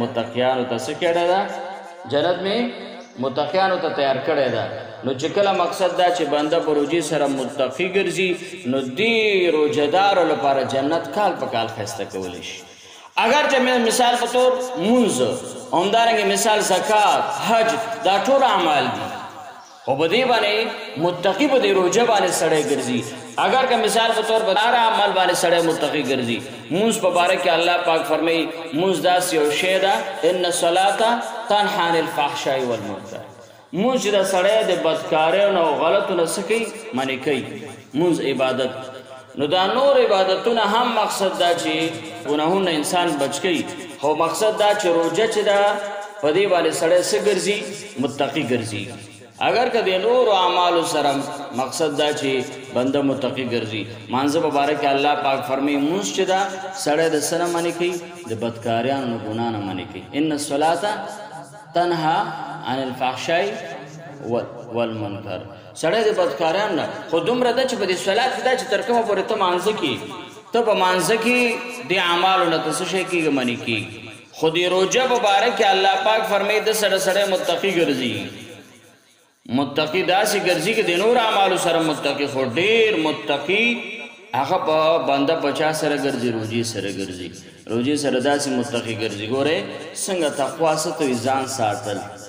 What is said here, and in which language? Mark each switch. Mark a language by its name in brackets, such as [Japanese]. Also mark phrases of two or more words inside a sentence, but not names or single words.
[Pashto] متقیانو ته څه کړی ده جنت میں متقیانو ته تیار کړی ده نو چې کله مقصد دا چې بنده په روجې سره متقی ګرځي نو دې روجدارو لپاره جنت کال په کال ښایسته کولی شي اگر چې مثال په طور مونځ همدارنګې مثال زکات حج دا ټول اعمال دي خو په دې باندې متقي په دې روژه باندې سړی ګرځي اگر که مثال په طور په هر عمل باندې سړی متقي ګرځي مونځ په باره کې الله پاک فرمایي مونځ داسې یو شی ده [Arabic] ان الصلاة تنهی عن الفحشاء والمنکر [Pashto] مونځ چې د سړی د بدکاریو نه او غلطو نه څه کوي منې کوي مونځ عبادت نو دا نور عبادتونه هم مقصد دا چې ګناهونه انسان بچ کوي خو مقصد دا چې روژه چې ده په دې باندې سړی څه ګرځي متقي ګرځي اگر که د نورو اعمالو سره مقصد دا چې بنده متقي ګرځي مانځه په باره کې الله پاک فرمایي مونځ چې ده سړی د څه نه منې کوي د بدکاریانو نه ګناه نه منې کوي [Arabic] ان الصلاة تنهی عن الفحشاء [Pashto] والمنکر سړی د بدکاریانو نه خو دومره ده چې په دې صلات کې دا چې تر کومه پورې ته مانځه کې ته په مانځه کې د اعمالو نه ته څه شی کېږي منې کېږي خو د روژه په باره کې الله پاک فرمایي د سړی متقي ګرځي متقی داسې ګرځي کې د نور اعمالو سره متقي خو ډېر متقي هغه په بنده په چا سره ګرځي روژې سره ګرځي روژې سره داسې متقي ګرځي ګورئ څنګه تقوا څه ته وي ځان ساتل